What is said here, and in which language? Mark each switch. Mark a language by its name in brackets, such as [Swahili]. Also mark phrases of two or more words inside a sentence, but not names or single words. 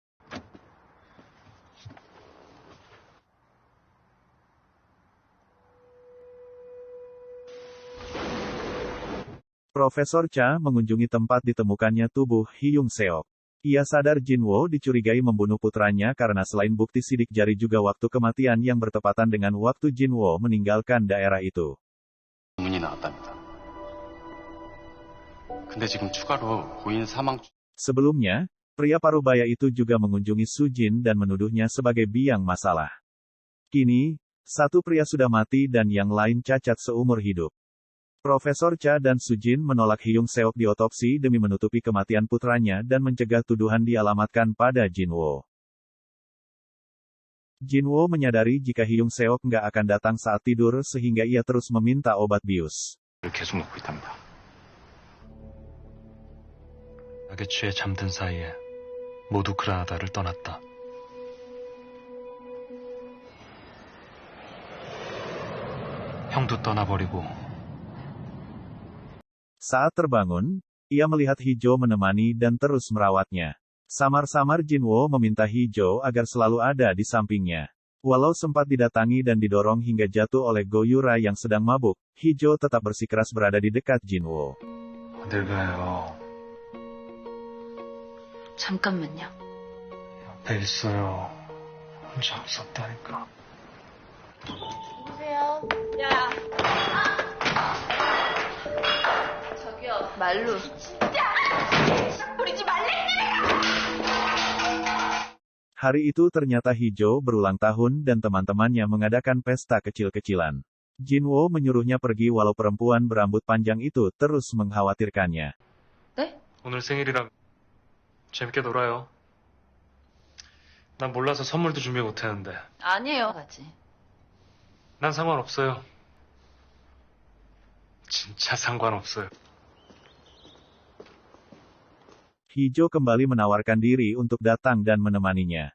[Indonesian] Profesor Cha mengunjungi tempat ditemukannya tubuh Hyung Seok. Ia sadar Jinwo dicurigai membunuh putranya karena selain bukti sidik jari juga waktu kematian yang bertepatan dengan waktu Jinwo meninggalkan daerah itu. [Korean] 문이 나왔답니다. 근데 지금 추가로 고인 사망... [Indonesian] Sebelumnya, pria parubaya itu juga mengunjungi Sujin dan menuduhnya sebagai biang masalah. Kini, satu pria sudah mati dan yang lain cacat seumur hidup. Profesor Cha dan Sujin menolak Hyung Seok diotopsi demi menutupi kematian putranya dan mencegah tuduhan dialamatkan pada Jinwo. Jinwo menyadari jika Hyung Seok nggak akan datang saat tidur sehingga ia terus meminta obat bius. [Korean] 계속 먹고 있답니다. 약에 취해 잠든 사이에 모두 그라나다를 떠났다. 형도 떠나버리고 [Indonesian] Saat terbangun, ia melihat Hijo menemani dan terus merawatnya. Samar-samar Jinwo meminta Hijo agar selalu ada di sampingnya. Walau sempat didatangi dan didorong hingga jatuh oleh Goyura yang sedang mabuk, Hijo tetap bersikeras berada di dekat Jinwo. [Korean] 어딜 가요? 잠깐만요. 옆에 있어요. 혼자 없었다니까. 보세요. 야, 저기요, 말로. 부리지 말랬지! [Indonesian] Hari itu ternyata Hijo berulang tahun dan teman-temannya mengadakan pesta kecil-kecilan. Jinwo menyuruhnya pergi walau perempuan berambut panjang itu terus mengkhawatirkannya. [Korean] 네? 오늘 생일이라 재밌게 놀아요. 난 몰라서 선물도 준비 못했는데. 아니에요. 가지. 난 상관없어요. 진짜 상관없어요. [Indonesian] Hijo kembali menawarkan diri untuk datang dan menemaninya.